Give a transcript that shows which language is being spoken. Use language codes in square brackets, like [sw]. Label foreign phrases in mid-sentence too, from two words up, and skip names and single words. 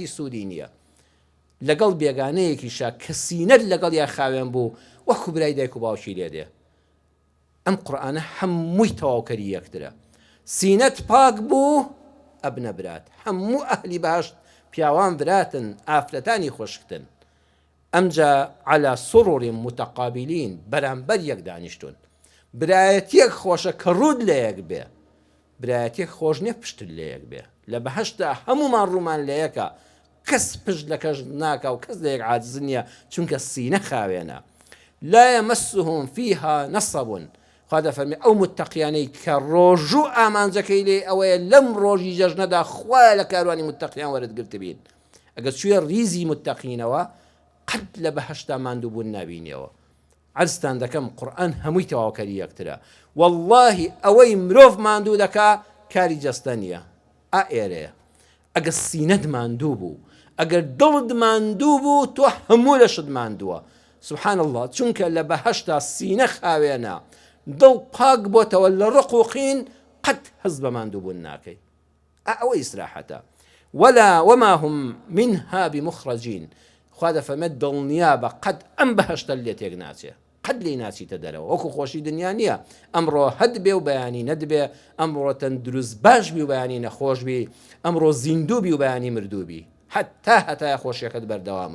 [ckb] سوودی نییە لەگەڵ بێگانەیەکیشە کە سینەت لەگەڵ یا خاوێن بوو وەکو برای دایک و باوشی لێ دێ ئەم قورئانە هەمووی تەواوکەری یەکترە سینەت پاک بوو ئەبنە برات هەموو ئەهلی بەهەشت پیاوان براتن ئافرەتانی خۆشکتن ئەمجا [ar] على سرور متقابلین [ckb] بەرامبەر یەک دانیشتون برایەتیەک خۆشە کە ڕوود لە یەک بێ برایەتیەک خۆش نییە پشتت لە یەک بێ لە بەهەشتا هەمومان ڕوومان لە یەکە کەس پشت لە کەش ناکە و کەس لە یەک عاجز نییە چونکە سینە خاوێنە [ar] لا يمسهم فيها نصب [ckb] خوا دەفەرمێ ئەو متتەقیانەی کە ڕۆژوو ئامانجەکەی لێ ئەوەیە لەم ڕۆژی جەژنەدا خوایە لە کاروانی متتەقیان وەرزگرت بین. ئەگەر شوێ ریزی متتەقینەوە قەت لە بەهەشتا ماندوو بوون نابینیەوە. عەرزتان دەکەم قورئان هەمووی تەواوکەری یەکترە. وەڵڵاهی ئەوەی مرۆڤ ماندوو دەکا کاری جەستە نییە. ئێرەیە ئەگەر سینەت ماندوو بوو، ئەگەر دڵت ماندوو بوو، تۆ هەموو لەشت ماندووە. [ar] سبحان الله، [ckb] چونکە لە بەهەشتا سینە خاوێنە، دڵ پاک بۆتەوە لە ڕق و قین، قەت هەز بە ماندوو بوون ناکەی. ئەوە ئیسراحەتە. [ar] وما هم منها بمخرجين. [ckb] خوا دەفەرمێت دڵنیا بە قەت ئەم بەهەشتە لێ تێک ناچێ، قەت لێی ناچیتە دەرەوە. وەکو خۆشی دنیا نییە، ئەمڕۆ هەد بێ و بەیانی نەدبێ، ئەمڕۆ تەندروست باش بی و بەیانی نەخۆش بی، ئەمڕۆ زیندوو بی و بەیانی مردوو بی، هەتای خۆشیەکەت بەردەوامە.